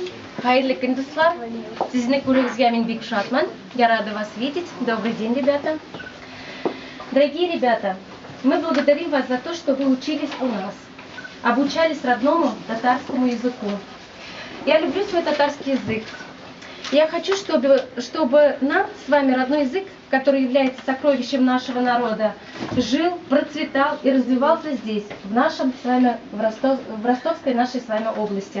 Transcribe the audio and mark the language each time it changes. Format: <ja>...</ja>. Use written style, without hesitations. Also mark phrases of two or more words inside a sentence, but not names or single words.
<tt>Хайрлы күн, дуслар. Сізні көрігізге мен бек шатман.</tt> <ru>Я рада вас видеть. Добрый день, ребята. Дорогие ребята, мы благодарим вас за то, что вы учились у нас, обучались родному татарскому языку. Я люблю свой татарский язык. Я хочу, чтобы нам с вами родной язык, который является сокровищем нашего народа, жил, процветал и развивался здесь, в нашем с вами, в ростовской нашей с вами области.</ru>